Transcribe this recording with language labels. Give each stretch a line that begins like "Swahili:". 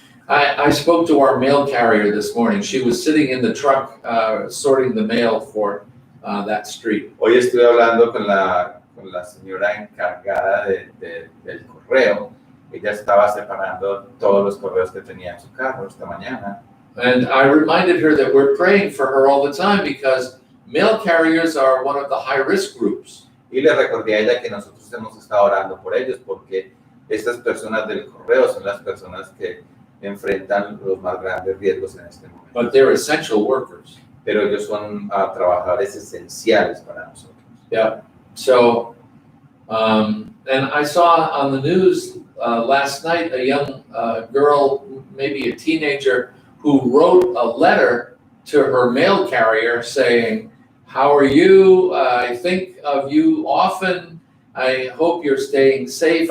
English: I spoke to our mail carrier this morning. She was sitting in the truck sorting the mail for that street.
Spanish: Hoy estuve hablando con la señora encargada del correo. Ella estaba separando todos los correos que tenía en su carro esta mañana.
English: And I reminded her that we're praying for her all the time because mail carriers are one of the high-risk groups.
Spanish: Y le recordé a ella que nosotros hemos estado orando por ellos porque estas personas del correo son las personas que enfrentan los más grandes riesgos en este momento.
English: But they're essential workers.
Spanish: Pero ellos son trabajadores esenciales para nosotros.
English: Yeah. So, and I saw on the news last night a young girl, maybe a teenager, who wrote a letter to her mail carrier saying, "How are you? I think of you often. I hope you're staying safe.